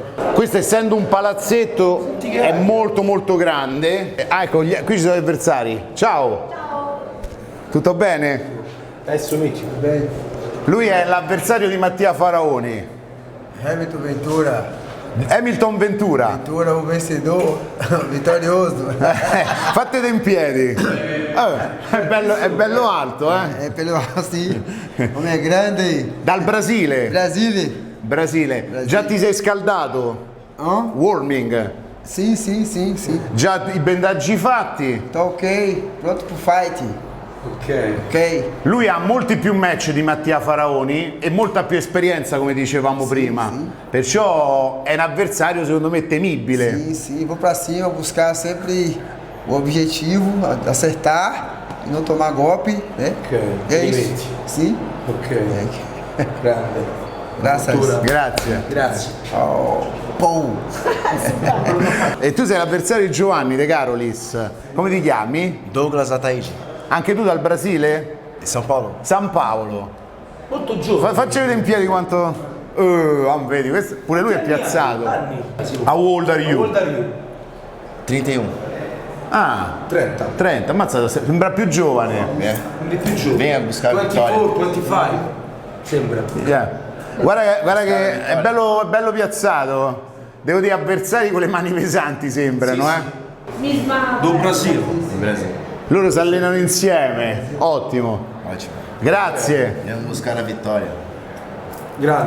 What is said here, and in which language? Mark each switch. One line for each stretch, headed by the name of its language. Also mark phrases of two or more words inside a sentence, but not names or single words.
Italian: Questo essendo un palazzetto è molto molto grande. Ecco, qui ci sono gli avversari. Ciao. Tutto bene? Adesso amici, bene. Lui è l'avversario di Mattia Faraoni. Hamilton Ventura, Hamilton Ventura.
Portuguese: Ventura o vencedor, vitorioso.
Italian: Fattete in piedi. È bello alto, eh?
Portuguese: É pelo assim, homem é grande.
Italian: Dal Brasile. Brasília. Già ti sei scaldato? Hã?
English: Warming.
Portuguese: Sim, sim, sim, sim.
Italian: Già i bendaggi fatti.
Portuguese: Tá ok, pronto pro fight. Ok.
Italian: Lui ha molti più match di Mattia Faraoni e molta più esperienza, come dicevamo prima. sì. Perciò è un avversario secondo me temibile.
Portuguese: Sim, sim. Vou pra cima, buscar sempre o objetivo, acertar e não tomar golpe, né? Ok. É isso. Sim. Ok. Grande. Graças.
Italian: Grazie. Grazie. Oh, pum. E tu sei l'avversario di Giovanni De Carolis. Come ti chiami? Douglas Ataíde, Anche tu dal Brasile?
Portuguese: São Paulo.
Italian: San Paolo. Molto giovane. Facci vedere in piedi quanto. Vedi, pure lui è piazzato.
English: How old are you? 31. Ah,
Italian: 30. 30, ammazzato, sembra più giovane.
Portuguese: É.
Italian: Di più giovane.
Portuguese: Venha buscar a vitória. 24, 25.
Italian: Sembra.
English: Yeah.
Italian: Guarda che è bello piazzato. Devo dire, avversari con le mani pesanti sembrano,
Portuguese: Do Brasile.
Italian: Loro si allenano insieme, ottimo.
Portuguese: Ótimo.
Italian: Grazie. Andiamo a buscare la vittoria. Grande.